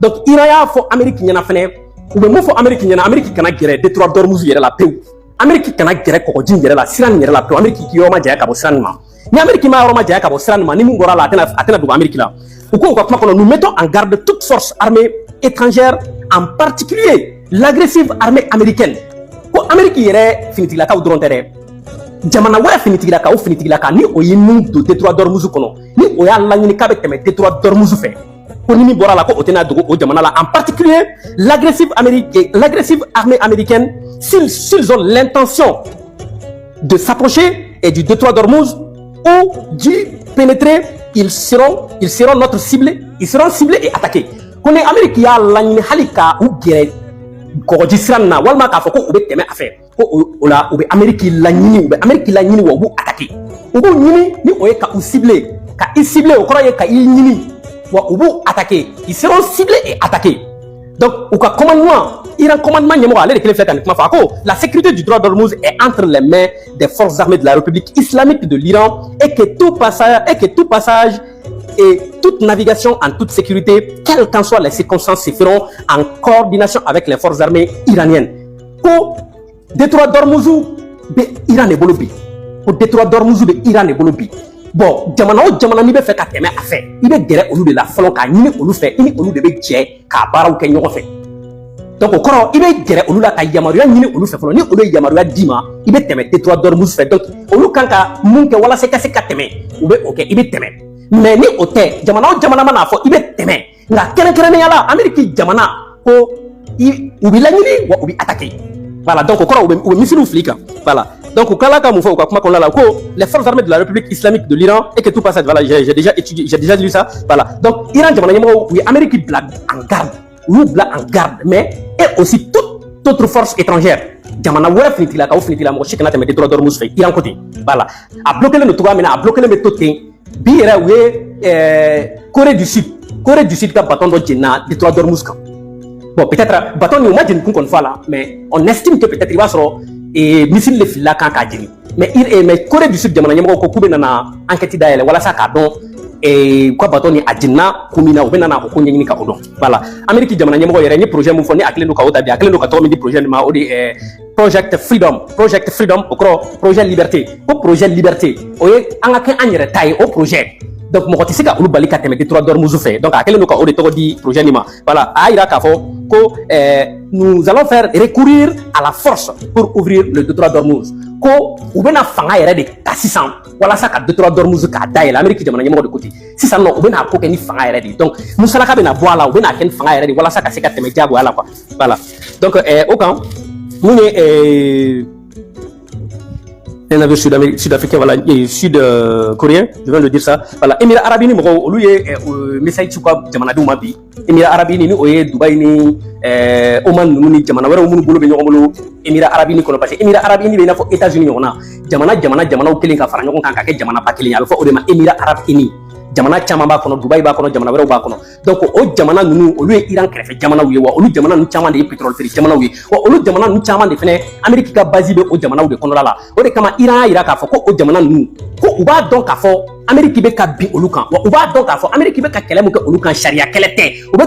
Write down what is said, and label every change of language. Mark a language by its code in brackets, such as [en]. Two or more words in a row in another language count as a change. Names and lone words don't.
[bm] donc Iran y'a fɔ Amérique ɲɛna fɛnɛ u bɛ mun fɔ Amérique ɲɛna Amérique kana gɛrɛ détroit d'Ormuz yɛrɛ la pewu Amérique kana gɛrɛ kɔgɔji yɛrɛ la sira nin yɛrɛ la pewu Amérique k'i yɔrɔ ma janya ka bɔ sira nin ma ni Amérique ma yɔrɔ ma janya ka bɔ sira nin ma ni mun bɔra la a tɛna dogo Amérique la u ko u ka kuma kɔnɔ [fr] nous mettons en garde toute force armée étrangère en particulier l'agressive armée américaine [bm] ko Amérique yɛrɛ finitigilakaw dɔrɔn tɛ dɛ jamana wɛrɛ finitigilaka o finitigilaka ni o ye min don détroit d'Ormuz kɔnɔ ni o y'a laɲini k'a bɛ tɛmɛ détroit d'Ormuz fɛ ko ni min bɔra la ko o tɛna dogo o jamana la [fr] en particulier l'agressive armée américaine s'ils ont l'intention de s'approcher et du détroit d'Ormuz ou d'y pénétrer ils seront notre cible ils seront ciblés et attaqués [bm] ko ni Amérique y'a laɲini hali ka u gɛrɛ kɔgɔji sira nin na walima k'a fɔ ko u bɛ tɛmɛ a fɛ ko o la u bɛ Amérique laɲini wa u b'u attaquer u b'u ɲini ni o ye ka u cibler ka i cibler o kɔrɔ ye ka i ɲini wa u b'u attaquer [fr] ils seront ciblés et attaqués [bm] donc u ka commandement Iran commandement ɲɛmɔgɔ ale de kelen filɛ ka nin kuma fɔ a ko [fr] la sécurité du droit d'Ormuz est entre les mains des forces armées de la République islamique de l'Iran et que tout passage et toute navigation en toute sécurité, quelles qu'en soient les circonstances, se feront en coordination avec les forces armées iraniennes. [bm] Ko détroit d'Ormuz be Iran ne bolo bi. Ko détroit d'Ormuz be Iran ne bolo bi. Bon, jamana o jamana ni bɛ fɛ ka tɛmɛ a fɛ, i bɛ gɛrɛ olu de la fɔlɔ k'a ɲini olu fɛ, i ni olu de bɛ jɛ k'a baaraw kɛ ɲɔgɔn fɛ. Donc o kɔrɔ i bɛ gɛrɛ olu la ka yamaruya ɲini olu fɛ fɔlɔ, ni olu ye yamaruya d'i ma, i bɛ tɛmɛ détroit d'Ormuz fɛ. Donc olu kan ka mun kɛ walasa i ka se ka tɛmɛ, u bɛ o kɛ, i bɛ tɛmɛ. Mais ni o tɛ jamana o jamana mana fɔ i bɛ tɛmɛ nka kɛrɛnkɛrɛnnenya la Amérique jamana ko u bɛ laɲini wa u bɛ [fr] attaquer voilà donc [bm] o kɔrɔ u bɛ missile fili kan [fr] voilà donc [bm] u kala ka mun fɔ u ka kuma kɔnɔna la ko [fr] les forces armées de la République islamique de l'Iran et que tout passage voilà j'ai déjà lu ça voilà donc [bm] Iran jamana ɲɛmɔgɔw u ye Amérique bila [fr] en garde [bm] u y'u bila [fr] en garde mais et aussi toute autre force étrangère [bm] jamana wɛrɛ finitigilakaw mɔgɔ si kana tɛmɛ détroit d'Ormuz fɛ Iran côté voilà a bloqué len don cogoya min na a bloqué len bɛ to ten bi yɛrɛ u ye Corée du Sud ka bâton dɔ jenina détroit d'Ormuz kan [fr] bon peut-être [bm] bâton nin u ma jeni kun kɔni fɔ a la [fr] mais on estime que peut-être [bm] i b'a sɔrɔ missile de filila kan k'a jeni mais Corée du Sud jamana ɲɛmɔgɔw ko k'u bɛ nana enquête dayɛlɛ walasa k'a dɔn u ka bâton nin a jenina kun min na u bɛ nana o ko ɲɛɲini ka o dɔn voilà Amérique jamana ɲɛmɔgɔ yɛrɛ n ye projet min fɔ ni a kɛlen don ka o ta bi a kɛlen don ka tɔgɔ min di projet nin ma o de ye Project Freedom o kɔrɔ [fr] projet liberté [bm] ko [fr] projet liberté [bm] o ye an ka kɛ an yɛrɛ ta ye o projet donc mɔgɔ tɛ se ka olu bali ka tɛmɛ détroit d'Ormuz fɛ donc a kɛlen don ka o de tɔgɔ di projet nin ma voilà a y'a yira k'a fɔ ko [fr] nous allons faire recourir à la force pour ouvrir le détroit d'Ormuz [bm] ko u bɛna fanga yɛrɛ de ta sisan walasa ka détroit d'Ormuz k'a dayɛlɛ Amérique jamana ɲɛmɔgɔ de ko ten sisan nɔ u bɛna ko kɛ ni fanga yɛrɛ de donc musalaka bɛna bɔ a la u bɛna kɛ ni fanga yɛrɛ de walasa ka se ka tɛmɛ diyagoya la [fr] quoi voilà donc [bm] o kan mun ye [fr] un navire sud-africain, voilà, et sud-coréen, je viens de dire ça. [bm] Voilà, Émirats Arabes Unis, [fr] au lieu message sur quoi [bm] Jamana Mabi, Émirats Arabes Unis, oye Dubaï ni Oman ni Jamana, wala umu bolo benyo bolo Émirats Arabes Unis kono [fr] parce que [bm] Émirats Arabes Unis bena fo États-Unis [fr] on a [bm] Jamana o kelen ka fara ɲɔgɔn kan ka kɛ jamana ba kelen ye a bɛ fɔ o de ma Émirats Arabes Unis. Jamana caman b'a kɔnɔ Dubaï b'a kɔnɔ jamana wɛrɛw b'a kɔnɔ donc o jamana ninnu olu ye Iran kɛrɛfɛ jamanaw ye wa olu jamana ninnu caman de ye pétrole feere jamanaw ye wa olu jamana ninnu caman de fɛnɛ Amérique ka base bɛ o jamanaw de kɔnɔla la o de kama Iran y'a yira k'a fɔ ko o jamana ninnu ko u b'a dɔn k'a fɔ Amérique bɛ ka bin olu kan wa u b'a dɔn k'a fɔ Amérique bɛ ka kɛlɛ mun kɛ olu kan sariya kɛlɛ tɛ u bɛ